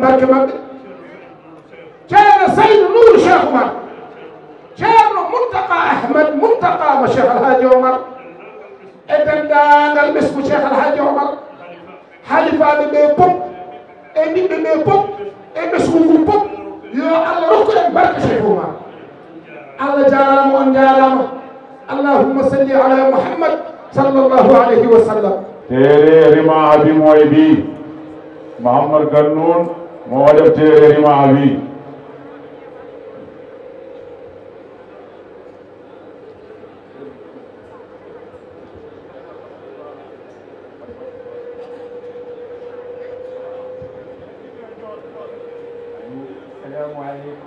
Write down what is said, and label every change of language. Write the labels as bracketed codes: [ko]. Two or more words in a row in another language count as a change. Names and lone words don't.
[ff] barke maɓɓe Ceerno Saydou Nour Cheikh Oumar Ceerno Mountaqa Ahmad Mountaqa mo Cheikh Alhaji Omar e dendagal ɓesgu Cheikh Alhaji Omar halifaɓe ɓe pop e ɓiɓɓe ɓe pop e ɓesgu ngu pop yo Allah rokku en barke Cheikh Oumar Allah jarama on jarama [ar] اللهم صل على محمد صلى الله عليه وسلم [wo] téere rima abi mooy bi Mouhamad Gannoun moo def téere rima abi [ar] السلام عليكم.